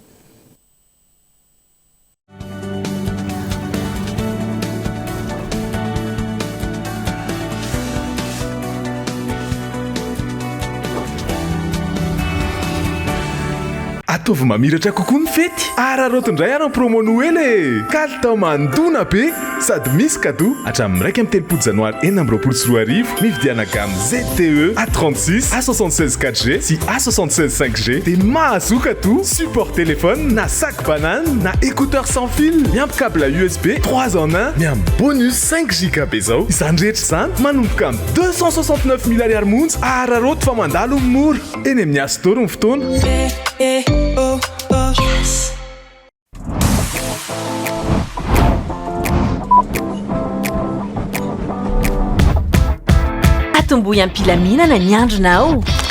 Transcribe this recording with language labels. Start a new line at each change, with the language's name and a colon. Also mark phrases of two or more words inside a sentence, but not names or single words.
Malagasy: ataovy mamiratra kokoa ny fety ararotondray ary
French: promo Noël
Malagasy: kalita mandona be sady misy cadeau hatramin'ny 1 amin'ny 3 janoary 2024 mividiana gamme ZTE A36 A76 4G sy A76 5G dia mahazoka to
French: support téléphone
Malagasy: na
French: sac banane
Malagasy: na
French: écouteur sans fil
Malagasy: miampy
French: câble USB 3 en 1
Malagasy: miampy bonus 5 GB zao izany rehetra izany manomboka amin'ny 269 000 ariary monja araroto fa mandalo mora eny amin'ny Astor ny fotoana yes. Atombohy ampilaminana ny andronao.